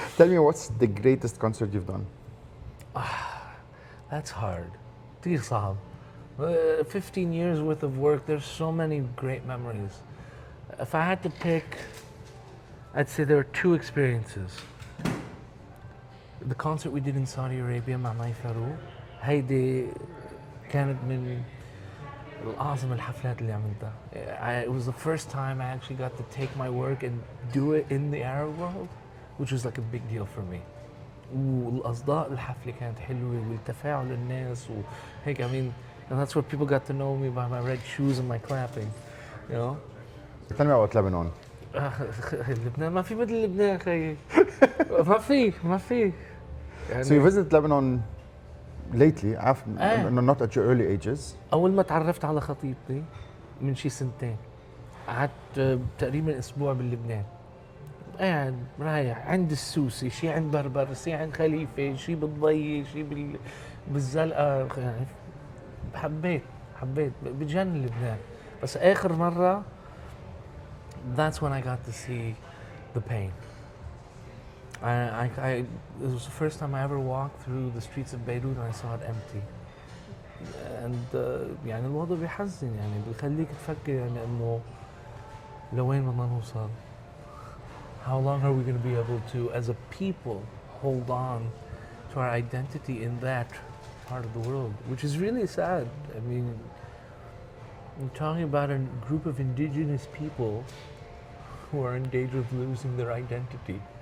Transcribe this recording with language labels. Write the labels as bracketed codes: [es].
[en] Tell me, what's the greatest concert you've done? That's hard. [ar] كتير صعب. [en] 15 years worth of work, there's so many great memories. If I had to pick, I'd say there are two experiences. The concert we did in Saudi Arabia [ar] مع ماي فاروق، هيدي كانت من أعظم الحفلات اللي عملتها. [en] It was the first time I actually got to take my work and do it in the Arab world, which was like a big deal for me. [ar] والأصداء الحفلة كانت حلوة والتفاعل الناس وهيك. [en] I mean, and that's where people got to know me by my red shoes and my clapping, you know. Tell me about Lebanon. [ar] لبنان ما في مثل لبنان خيي. ما في. [en] So you visited Lebanon lately, not at your early ages. [ar] أول ما تعرفت على خطيبتي من شي سنتين، قعدت تقريبا أسبوع بلبنان. قاعد رايح عند السوسي، شي عند بربر، شي عند خليفة، شي بالضي، شي بالزلقة. يعني حبيت بجن لبنان. بس آخر مرة [en] that's when I got to see the pain. It was the first time I ever walked through the streets of Beirut and I saw it empty. [ar] And يعني الوضع بيحزن، يعني بيخليك تفكر يعني إنه لوين بدنا نوصل. [en] How long are we going to be able to, as a people, hold on to our identity in that part of the world, which is really sad. I mean, I'm talking about a group of indigenous people who are in danger of losing their identity.